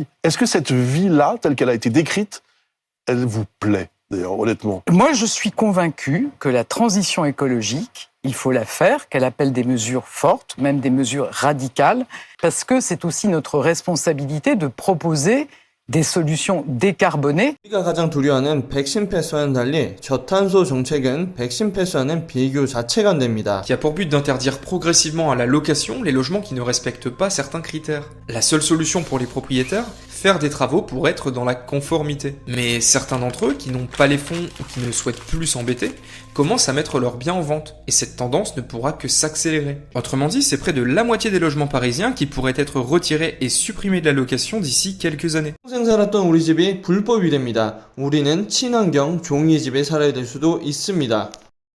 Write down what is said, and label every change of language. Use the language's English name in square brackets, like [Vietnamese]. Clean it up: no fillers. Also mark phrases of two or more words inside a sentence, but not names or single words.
[French] Est-ce que cette vie-là, telle qu'elle a été décrite, elle vous plaît, d'ailleurs, honnêtement? Moi, je suis convaincu que la transition écologique, il faut la faire, qu'elle appelle des mesures fortes, même des mesures radicales, parce que c'est aussi notre responsabilité de proposer des solutions décarbonées. [Korean] 우리가 가장 두려워하는 백신 패스와는 달리 저탄소 정책은 백신 패스와는 비교 자체가 안 됩니다. [French] Qui a pour but d'interdire progressivement à la location les logements qui ne respectent pas certains critères. La seule solution pour les propriétaires, faire des travaux pour être dans la conformité. Mais certains d'entre eux, qui n'ont pas les fonds ou qui ne souhaitent plus s'embêter, commencent à mettre leurs biens en vente. Et cette tendance ne pourra que s'accélérer. Autrement dit, c'est près de la moitié des logements parisiens qui pourraient être retirés et supprimés de la location d'ici quelques années. [Korean] 평생 살았던 우리 집이 불법이 됩니다. 우리는 친환경 종이집에 살아야 될 수도 있습니다.